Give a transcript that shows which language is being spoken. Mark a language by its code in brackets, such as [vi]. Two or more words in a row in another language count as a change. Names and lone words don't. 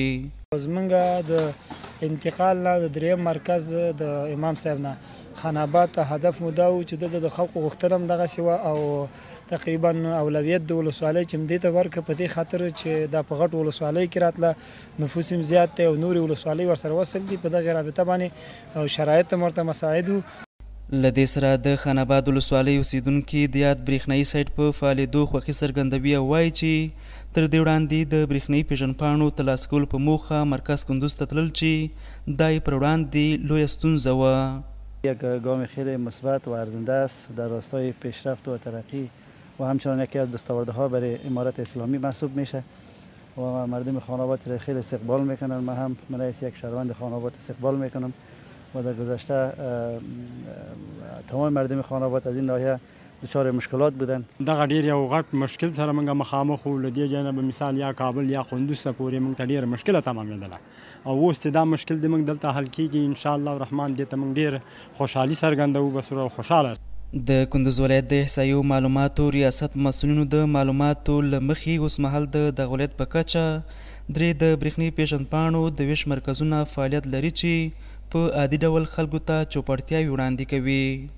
[ps] زمونږ د انتقال نه د دریم مرکز د امام صاحب نه خان آباد ته هدف مو دا و چې دلته د خلکو غوښتنه هم دغسې وه او تقریبا اولویت د ولسوالۍ چې همدې ته ورکړه په دې خاطر چې دا په غټو ولسوالیو کې راتله نفوس هم زیات دی او نورې ولسوالۍ ورسره وصل دي په دغې رابطه باندې او شرایط هم ورته مساعد وو. له دې سره د خان آباد ولسوالۍ اوسیدونکي د یاد برېښنایي سایټ په فعالېدو خوښي څرګندوي او وایي چې تر دې وړاندې د برېښنایي پیژندپاڼو ترلاسه کولو په موخه مرکز کندوز ته تلل چې دا یې پر وړاندې لویه ستونزه وه. [fa] یک گام خیلی مثبت و ارزنده است در راستای پیشرفت و ترقی و همچنان یکی از دستاوردها برای امارت اسلامی محسوب میشه و مردم خان آباد را خیلی استقبال میکنن. من هم من رئیس یک شهروند خان آباد استقبال میکنم و در گذشته تمام مردم خان آباد از این ناحیه دچار مشکلات بودن. [ps] دغه ډیر یو غټ مشکل سره موږ مخامخ وو. له دې جانبه مثال یا کابل یا کندوز ته پورې موږ ته ډیره مشکله تمامېدله او اوس چې دا مشکل د موږ دلته حل کیږي [ar] انشاءالله الرحمن [ps] دې ته موږ ډېر خوشحالي څرګندوو بس او خوشحاله. د کندوز ولایت د احصایو معلوماتو ریاست مسؤلینو د معلوماتو له مخې اوس مهال د دغه ولایت په کچه 3 د برېښنایي پیژندپاڼو د ویش مرکزونه فعالیت لري چې په عادي ډول خلکو ته چوپړتیاوې وړاندې کوي.